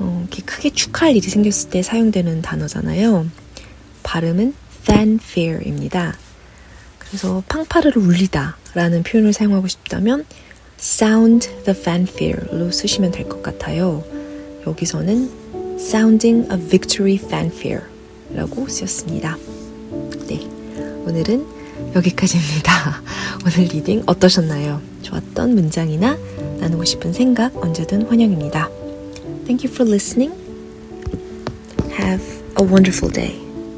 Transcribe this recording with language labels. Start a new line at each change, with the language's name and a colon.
Korean: 이렇게 크게 축하할 일이 생겼을 때 사용되는 단어잖아요. 발음은 fanfare입니다. 그래서 팡파르를 울리다 라는 표현을 사용하고 싶다면
English: sound the fanfare
Korean: 로 쓰시면 될 것 같아요. 여기서는
English: sounding a victory fanfare
Korean: 라고 쓰였습니다. 네, 오늘은 여기까지입니다. 오늘 리딩 어떠셨나요? 좋았던 문장이나 나누고 싶은 생각 언제든 환영입니다.
English: Thank you for listening. Have a wonderful day.